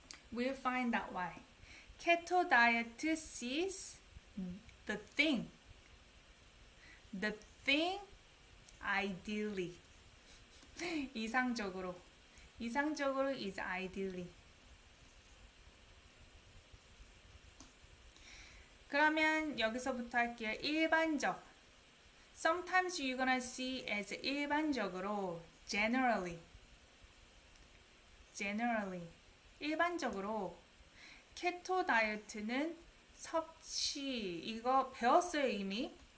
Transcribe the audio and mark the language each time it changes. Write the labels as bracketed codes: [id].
[en] We'll find out why. Keto diet sees the thing. The thing ideally. [ko] 이상적으로. [en] 이상적으로 is ideally. [ko] 그러면 여기서부터 할게요. 일반적. [en] Sometimes you're gonna see as 일반적으로, generally. Generally. [ko] 일반적으로 케토 다이어트는 섭취, 이거 배웠어요 이미.